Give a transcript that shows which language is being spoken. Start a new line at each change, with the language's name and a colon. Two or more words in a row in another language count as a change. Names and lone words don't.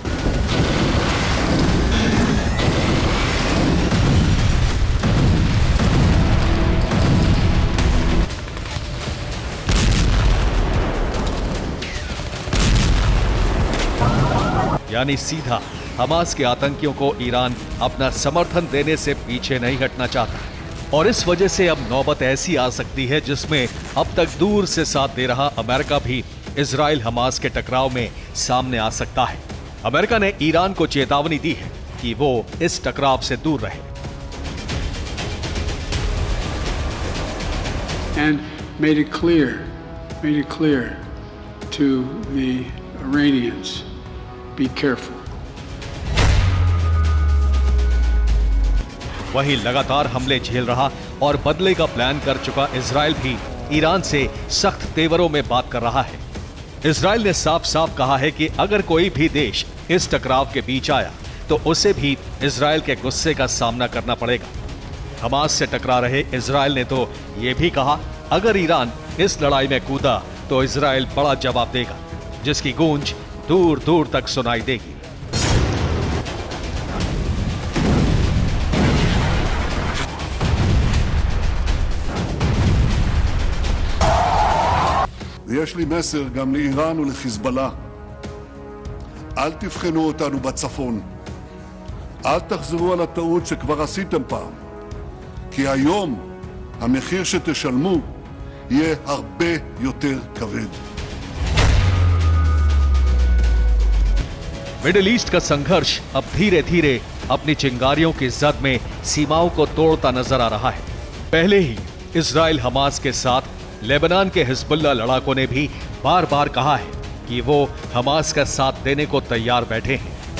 Hindi: यानी सीधा हमास के आतंकियों को ईरान अपना समर्थन देने से पीछे नहीं हटना चाहता। और इस वजह से अब नौबत ऐसी आ सकती है जिसमें अब तक दूर से साथ दे रहा अमेरिका भी इजराइल हमास के टकराव में सामने आ सकता है। अमेरिका ने ईरान को चेतावनी दी है कि वो इस टकराव से दूर रहे।
English: And made it clear to the Iranians, be careful.
Hindi: वहीं लगातार हमले झेल रहा और बदले का प्लान कर चुका इजराइल भी ईरान से सख्त तेवरों में बात कर रहा है। इजराइल ने साफ साफ कहा है कि अगर कोई भी देश इस टकराव के बीच आया तो उसे भी इजराइल के गुस्से का सामना करना पड़ेगा। हमास से टकरा रहे इजराइल ने तो यह भी कहा, अगर ईरान इस लड़ाई में कूदा तो इजराइल बड़ा जवाब देगा, जिसकी गूंज दूर दूर तक सुनाई देगी।
Hebrew: ויש לי מסר גם לאיראן ולחיזבאללה. אל תבחנו אותנו בצפון. אל תחזרו על הטעות שכבר עשיתם פעם. כי היום המחיר שתשלמו יהיה הרבה יותר כבד.
Hindi: मिडिल ईस्ट का संघर्ष अब धीरे धीरे अपनी चिंगारियों की जद में सीमाओं को तोड़ता नजर आ रहा है। पहले ही इजराइल हमास के साथ लेबनान के हिजबुल्लाह लड़ाकों ने भी बार बार कहा है कि वो हमास का साथ देने को तैयार बैठे हैं।